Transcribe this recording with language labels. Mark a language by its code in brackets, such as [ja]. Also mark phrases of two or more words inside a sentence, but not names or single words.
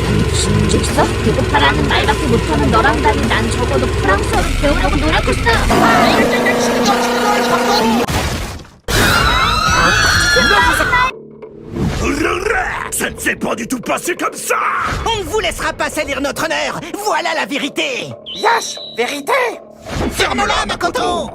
[ko] 진짜? 배고파라는 말밖에 못하는 너랑 달리 난 적어도 프랑스어를 배우려고 노력했어. [fr] Ça ne s'est pas du tout passé comme ça! On ne vous laissera pas salir notre honneur. Voilà la vérité. Yash, vérité! Ferme-la, Makoto.